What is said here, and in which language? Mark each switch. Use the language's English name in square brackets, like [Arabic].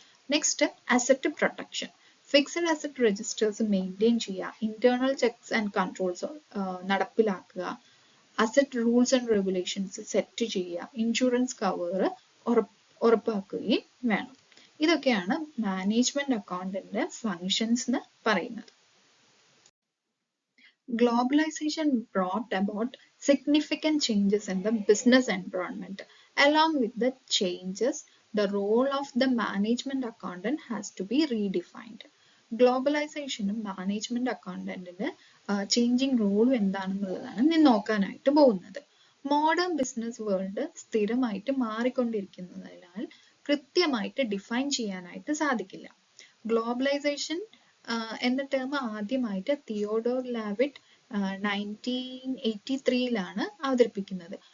[Malayalam] Next asset protection. Fixed asset registers maintain ചെയ്യുക, internal checks and controls നടപ്പിലാക്കുക, asset rules and regulations set ചെയ്യുക, insurance cover ഉറപ്പാക്കുകയും വേണം. ഇതൊക്കെയാണ് മാനേജ്മെന്റ് അക്കൗണ്ടിന്റെ ഫങ്ഷൻസ് എന്ന് പറയുന്നത്. [English] Globalization brought about significant changes in the business environment. Along with the changes, the role of the management accountant has to be redefined. [Malayalam] ഗ്ലോബലൈസേഷനും management അക്കൗണ്ടന്റിന്റെ changing റോളും എന്താണെന്നുള്ളതാണ് ഇനി നോക്കാനായിട്ട് പോകുന്നത്. മോഡേൺ ബിസിനസ് വേൾഡ് സ്ഥിരമായിട്ട് മാറിക്കൊണ്ടിരിക്കുന്നതിനാൽ കൃത്യമായിട്ട് ഡിഫൈൻ ചെയ്യാനായിട്ട് സാധിക്കില്ല. ഗ്ലോബലൈസേഷൻ എന്ന ടേം ആദ്യമായിട്ട് തിയോഡോർ ലാവിറ്റ് 1983 അവതരിപ്പിക്കുന്നത്.